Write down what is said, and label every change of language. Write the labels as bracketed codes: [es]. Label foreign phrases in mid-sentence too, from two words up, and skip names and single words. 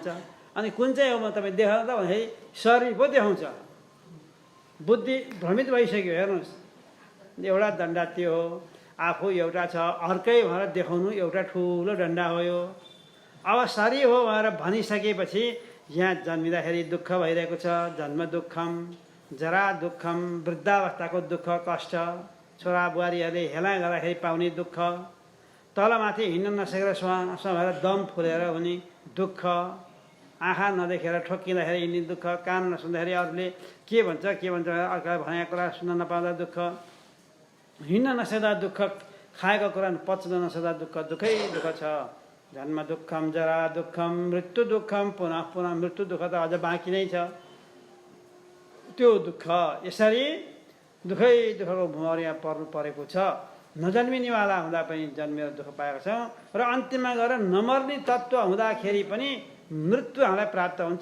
[ne] अनि कुन चाहिँ हो म तपाईँ देखाउँदा भन्दाखेरि शरीर पो देखाउँछ। बुद्धि भ्रमित भइसक्यो। हेर्नुहोस्, एउटा डन्डा त्यो हो, आफू एउटा छ, अर्कै भनेर देखाउनु एउटा ठुलो डन्डा हो यो। अब शरीर हो भनेर भनिसकेपछि यहाँ जन्मिँदाखेरि दुःख भइरहेको छ, [sa] जन्म दुःखम, जरा दुःखम, [ne] वृद्धावस्थाको दुःख कष्ट, छोरा बुहारीहरूले हेला गर्दाखेरि पाउने दुःख, तलमाथि हिँड्न नसकेर भएर दम फुलेर हुने दुःख, आँखा नदेखेर ठोक्किँदाखेरि हिँड्ने दुःख, कान नसुन्दाखेरि अरूले के भन्छ अर्काले भनेको कुरा सुन्न नपाउँदा दुःख, हिँड्न नसक्दा दुःख, खाएको कुरा पच्न नसक्दा दुःखै दुःख छ। [sa] जन्म दुःखम, जरा दुःखम, मृत्यु दुःखम, [ne] पुनः मृत्यु दुःख त अझ बाँकी नै छ। त्यो दुःख, यसरी दुःखको भुमरिया पर्नु परेको छ। नजन्मिनेवाला हुँदा पनि जन्मेर दुःख पाएको छौँ, र अन्तिममा गएर नमर्ने तत्त्व हुँदाखेरि पनि मृत्यु हामीलाई प्राप्त हुन्छ।